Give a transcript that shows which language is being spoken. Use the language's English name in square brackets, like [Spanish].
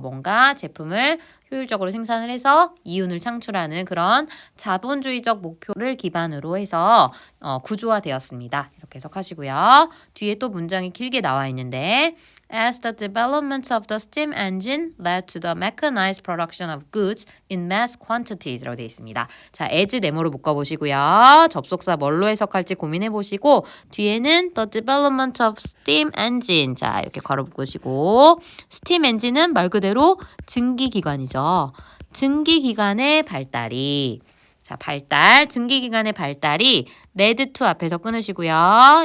[Korean] 뭔가 제품을 효율적으로 생산을 해서 이윤을 창출하는 그런 자본주의적 목표를 기반으로 해서 구조화되었습니다. 이렇게 해석하시고요. [English] 뒤에 또 문장이 길게 나와 있는데 As the development of the steam engine led to the mechanized production of goods in mass quantities [Korean] 라고 되어 있습니다. 자, as 네모로 묶어보시고요. 접속사 뭘로 해석할지 고민해보시고 뒤에는 [English] the development of steam engine [Korean] 자, 이렇게 괄호 묶으시고 steam engine은 말 그대로 증기기관이죠. 증기기관의 발달이 자, 증기기관의 발달이 led to 앞에서 끊으시고요.